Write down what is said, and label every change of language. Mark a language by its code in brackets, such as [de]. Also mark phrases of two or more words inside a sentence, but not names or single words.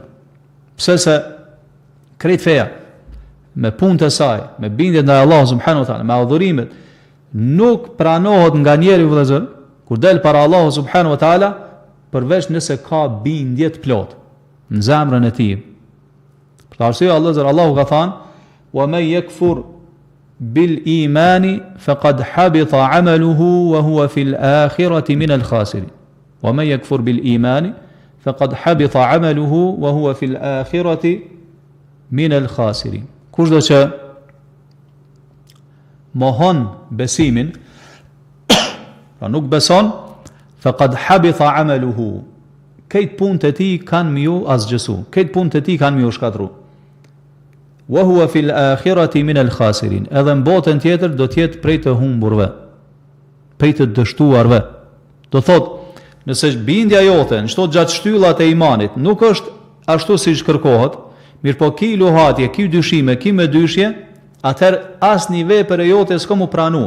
[sq] Pse se krejt feja me punët e saj, me bindjet ndaj Allahut [ar] سبحانه وتعالى, [sq] me adhurimet, nuk pranohet nga njeriu vëllezër kur del para Allahut [ar] سبحانه وتعالى [sq] përveç nëse ka bindje të plot në zemrën e tij. Për arsye Allahu ka thënë: [ar] "ومن يكفر بالإيمان فقد حبط عمله وهو في الآخرة من الخاسرين." ومن يكفر بالإيمان فقد حبط عمله وهو في الآخرة من الخاسرين. [sq] Kushdo që mohon besimin, pra nuk beson, [ar] فقد حبط عمله. [sq] Këtë punët e tij kanë më ju asgjësu, këtë punët e tij kanë më ju shkatru. [ar] وهو في الآخرة من الخاسرين. [sq] Edhe në botën tjetër do të jetë prej të humburve, prej të dështuarve. Do thotë, nëse bindja jote në çdo 6 shtyllat e imanit nuk është ashtu siç kërkohet, mirë po ki luhatje, ki dyshime, ki me dyshje, atëherë asnjë vepër e jote s'ka mu pranu.